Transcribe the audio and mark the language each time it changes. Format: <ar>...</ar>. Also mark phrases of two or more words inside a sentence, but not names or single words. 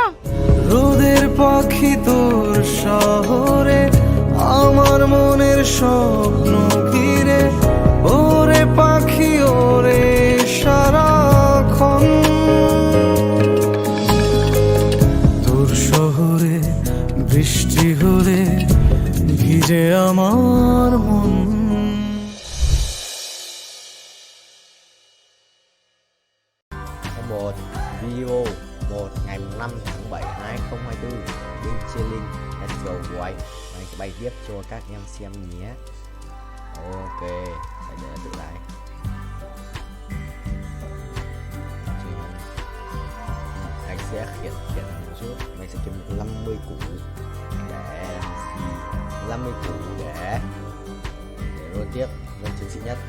<bn>রোদের পাখি তোর শহরে আমার মনের স্বপ্ন ঘিরে ওরে পাখি ওরে সারাক্ষণ তোর শহরে বৃষ্টি হলে ভিজে আমার মন।</bn> <vi>Một video 1 ngày 5 tháng 7 2024 bên Cheyenne.</vi> <en>Let's go boy.</en> <vi>Mày bay tiếp cho các em xem nhé. Ok, để tự lại. Anh sẽ khiển một chút. Mày sẽ kiếm 50 củ để 50 củ để rồi tiếp lên chiến sĩ nhất.</vi>